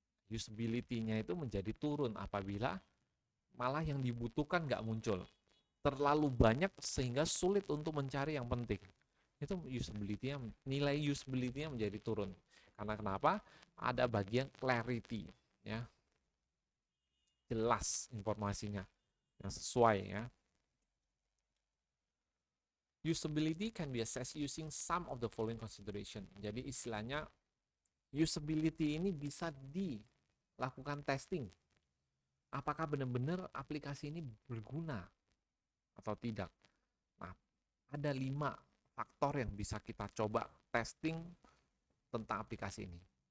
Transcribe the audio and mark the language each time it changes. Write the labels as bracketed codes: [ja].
[id] Usability-nya itu menjadi turun apabila malah yang dibutuhkan nggak muncul, terlalu banyak sehingga sulit untuk mencari yang penting. Itu usability-nya, nilai usability-nya menjadi turun. Karena kenapa? Ada bagian clarity, ya, jelas informasinya yang sesuai, ya. [en] Usability can be assessed using some of the following consideration. [id] Jadi istilahnya usability ini bisa dilakukan testing. Apakah benar-benar aplikasi ini berguna atau tidak? Nah, ada 5 faktor yang bisa kita coba testing tentang aplikasi ini.